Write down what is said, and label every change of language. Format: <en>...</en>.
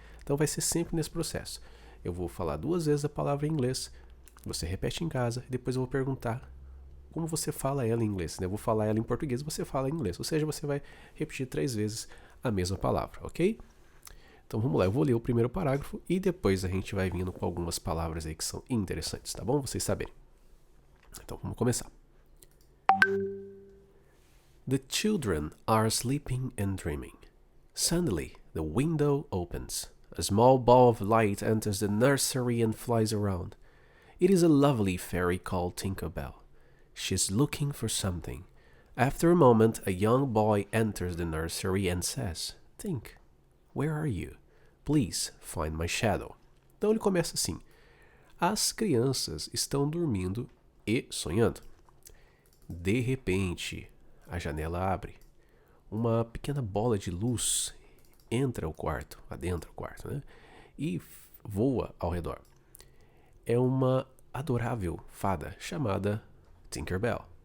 <pt>Então vai ser sempre nesse processo. Eu vou falar 2 vezes a palavra em inglês, você repete em casa, e depois eu vou perguntar como você fala ela em inglês, né? Eu vou falar ela em português, você fala em inglês. Ou seja, você vai repetir 3 vezes a mesma palavra, ok? Então vamos lá, eu vou ler o primeiro parágrafo e depois a gente vai vindo com algumas palavras aí que são interessantes, tá bom? Vocês saberem. Então vamos começar.</pt> <en>The children are sleeping and dreaming. Suddenly, the window opens. A small ball of light enters the nursery and flies around. It is a lovely fairy called Tinkerbell. She's looking for something. After a moment, a young boy enters the nursery and says, Tink, where are you? Please find my shadow.</en> <pt>Então ele começa assim. As crianças estão dormindo e sonhando. De repente, a janela abre. Uma pequena bola de luz entra ao quarto, adentra o quarto, né? E voa ao redor. É uma adorável fada chamada Tinkerbell.</pt>